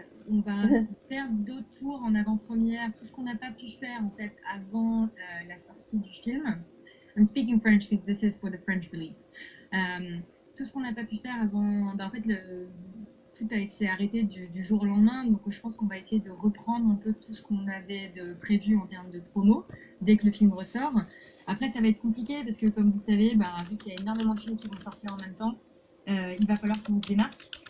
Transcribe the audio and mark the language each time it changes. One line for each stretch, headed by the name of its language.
French: On va faire d'autres tours en avant-première, tout ce qu'on n'a pas pu faire en fait avant la sortie du film.
English: I'm speaking French because this is for the French release.
French: Tout ce qu'on n'a pas pu faire avant, en fait tout s'est arrêté du jour au lendemain, donc je pense qu'on va essayer de reprendre un peu tout ce qu'on avait de prévu en termes de promo dès que le film ressort. Après ça va être compliqué parce que comme vous savez, vu qu'il y a énormément de films qui vont sortir en même temps, il va falloir qu'on se démarque.